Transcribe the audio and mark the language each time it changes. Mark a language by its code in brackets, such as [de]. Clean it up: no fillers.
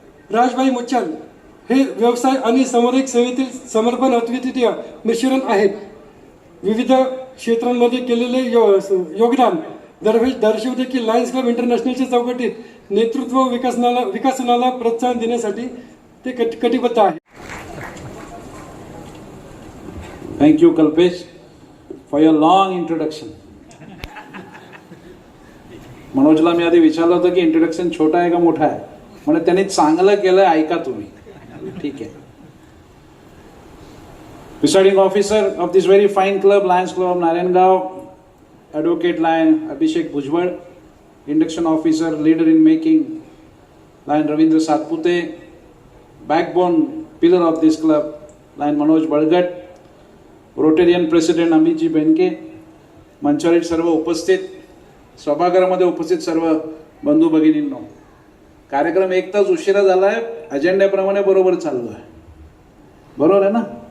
[mr] राजभाई मुच्छल हे व्यवसाय आणि सामुदायिक सेवेतील समर्पण अद्वितीय मिश्रण आहेत. विविध क्षेत्रांमध्ये केलेले योगदान दर्शवते की लायन्स क्लब इंटरनॅशनलच्या चौकटीत नेतृत्व विकासनाला प्रोत्साहन देण्यासाठी ते कटिबद्ध आहे. [en] Thank you, Kalpesh, for your long introduction. [mr] मनोजला मी आधी विचारलं होतं की इंट्रोडक्शन छोटा आहे का मोठा आहे, म्हणजे त्यांनी चांगलं केलं, ऐका तुम्ही. ठीक आहे. [en] presiding officer of this very fine club, [mr] Lions club of Narayangaon, advocate lion Abhishek Bhujbal, induction officer, [en] leader in making [mr] lion Ravindra Satpute, [en] backbone pillar of this club [mr] lion Manoj बळगट, Rotarian president अमितजी Benke, मंचावरील सर्व उपस्थित, सभागृहामध्ये उपस्थित सर्व बंधू भगिनींनो, कार्यक्रम 1 तास उशिरा झाला आहे, अजेंड्याप्रमाणे बरोबर चाललो आहे, बरोबर आहे ना?